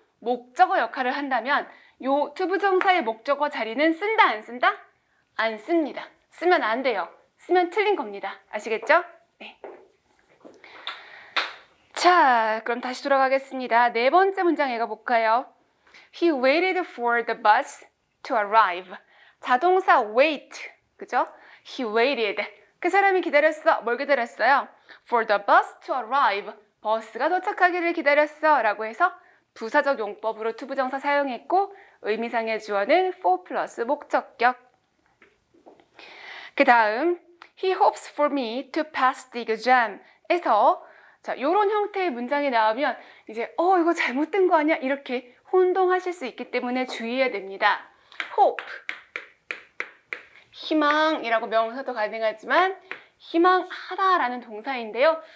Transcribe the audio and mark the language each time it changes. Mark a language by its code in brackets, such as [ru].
[ko] 목적어 역할을 한다면 요 투부정사의 목적어 자리는 쓴다 안 쓴다? 안 씁니다. 쓰면 안 돼요. 쓰면 틀린 겁니다. 아시겠죠? 네. 자, 그럼 다시 돌아가겠습니다. 네 번째 문장 읽어볼까요? [en] He waited for the bus to arrive. [ko] 자동사 wait, 그죠? [en] He waited. [ko] 그 사람이 기다렸어. 뭘 기다렸어요? [en] For the bus to arrive. [ko] 버스가 도착하기를 기다렸어. 라고 해서 부사적 용법으로 투부정사 사용했고 의미상의 주어는 for 플러스 목적격. 그 다음 [en] He hopes for me to pass the exam. [ko] 에서 자, 요런 형태의 문장이 나오면 이제 이거 잘못된 거 아니야? 이렇게 혼동하실 수 있기 때문에 주의해야 됩니다. hope 희망이라고 명사도 가능하지만 희망하다라는 동사인데요.